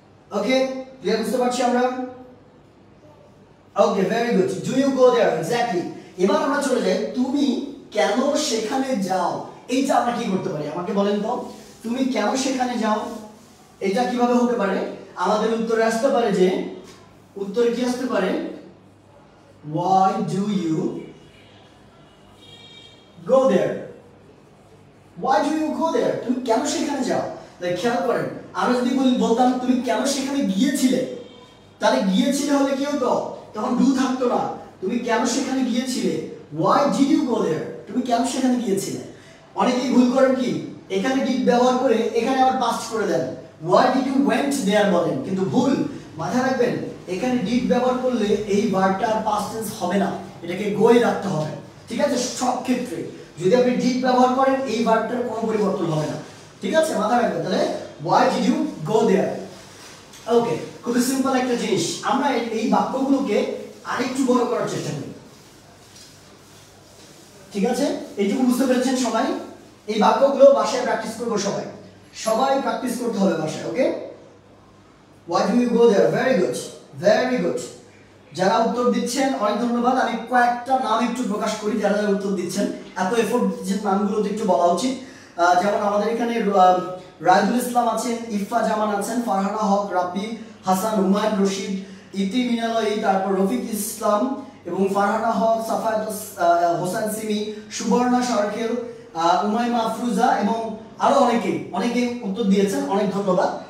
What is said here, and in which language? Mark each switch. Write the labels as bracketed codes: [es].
[bn] ওকে, clear? বুঝতে পারছি আমরা? ওকে, [en] Very good. Do you go there, [bn] exactly. এবার আমরা চলে যাই, তুমি কেন সেখানে যাও। এইটা আমরা কি করতে পারি আমাকে বলেন তো? তুমি কেন সেখানে যাও, এটা কিভাবে হতে পারে? আমাদের উত্তরে আসতে পারে যে, উত্তরে কি আসতে পারে? [en] why do you go there, why do you go there, [bn] তুমি কেন সেখানে যাও। তাই খেয়াল করেন, আমরা যদি বলতাম তুমি কেন সেখানে গিয়েছিলে, তাহলে গিয়েছিলে হলে কি হতো? তখন ডু থাকতো না। তুমি কেন সেখানে গিয়েছিলে, [en] why did you go there, [bn] তুমি কেন সেখানে গিয়েছিলে। অনেকেই ভুল করেন কি, এখানে ডিড ব্যবহার করে এখানে আবার পাস্ট করে দেন, [en] why did you went there [bn] বলেন, কিন্তু ভুল। মাথায় রাখবেন এখানে ডিড ব্যবহার করলে এই ভার্বটার পাস্ট টেন্স হবে না, এটাকে গোয়ে রাখতে হবে। ঠিক আছে? সব ক্ষেত্রে যদি আপনি ডিড ব্যবহার করেন এই ভার্বটার কোনো পরিবর্তন হবে না। ঠিক আছে? মাথায় রাখবেন। তাহলে [en] why did you go there। [bn] ওকে, খুব সিম্পল একটা জিনিস। আমরা এই বাক্যগুলোকে আরেকটু বড় করার চেষ্টা করি। ঠিক আছে? এইটুকু বুঝতে পেরেছেন সবাই? এই বাক্যগুলো বাসায় প্র্যাকটিস করবো সবাই, সবাই প্র্যাকটিস করতে হবে বাসায়। [en] Okay, why do you go there, very good, very good। [bn] যারা উত্তর দিচ্ছেন অনেক ধন্যবাদ। আমি কয়েকটা নাম একটু প্রকাশ করি যারা যারা উত্তর দিচ্ছেন, এত এফোর্ট দিচ্ছেন, নামগুলো তো একটু বলা উচিত। যেমন আমাদের এখানে রায়দুল ইসলাম আছেন, ইফা জামান আছেন, ফারহানা হক, রাব্বি হাসান, হুমায়ুন রশিদ, ইতি মিনালয়ী, তারপর রফিক ইসলাম এবং ফারহানা হক, সাফায়াত হোসেন সিমি, সুবর্ণা সরকেল, উমাইমা আফরুজা এবং আরো অনেকে উত্তর দিয়েছেন, অনেক ধন্যবাদ।